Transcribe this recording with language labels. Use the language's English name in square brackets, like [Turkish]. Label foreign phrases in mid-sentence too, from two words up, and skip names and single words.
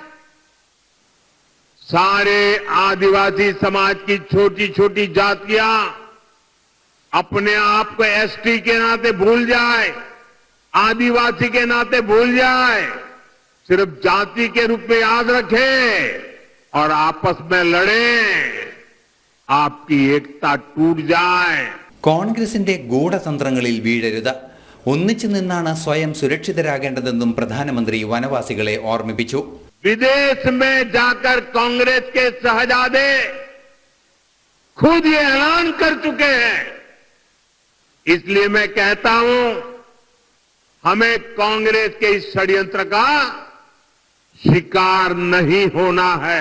[Hindi] सारे आदिवासी समाज की छोटी छोटी जातियां अपने आप को एसटी के नाते भूल जाए, आदिवासी के नाते भूल जाए, सिर्फ जाति के रूप में याद रखें और आपस में लड़ें. आपकी एकता टूट जाए. [Malayalam] കോൺഗ്രസിന്റെ ഗൂഢതന്ത്രങ്ങളിൽ വീഴരുത്, ഒന്നിച്ചു നിന്നാണ് സ്വയം സുരക്ഷിതരാകേണ്ടതെന്നും പ്രധാനമന്ത്രി വനവാസികളെ ഓർമ്മിപ്പിച്ചു. [Hindi] विदेश में जाकर कांग्रेस के शहजादे खुद ये ऐलान कर चुके हैं. इसलिए मैं कहता हूं हमें कांग्रेस के इस षड्यंत्र का शिकार नहीं होना है.